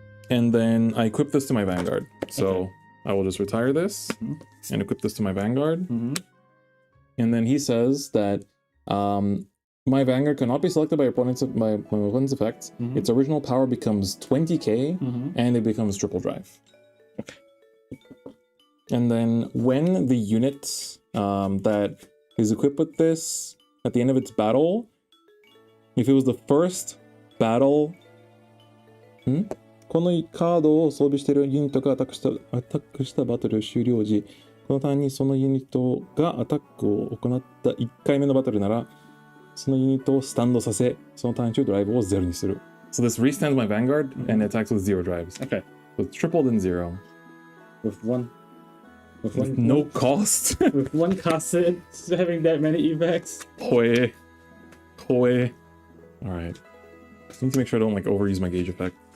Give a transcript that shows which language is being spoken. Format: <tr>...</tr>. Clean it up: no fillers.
<en>And then I equip this to my Vanguard. So I will just retire this and equip this to my Vanguard. And then he says that my Vanguard cannot be selected by opponent's effect. Its original power becomes 20k and it becomes triple drive. And then when the unit that is equipped with this at the end of its battle, if it was the first battle,</en> <ja>このカードを装備しているユニットがアタックしたバトル終了時、このターンにそのユニットがアタックを行った1回目のバトルなら、そのユニットをスタンドさせ、そのターン中ドライブを0にする。</ja> <en>So this restands my Vanguard and attacks with 0 drives. Okay. So it's tripled in 0. With no cost? With 1 cassette, having that many effects. Alright. Just need to make sure I don't like overuse my gauge effect.</en>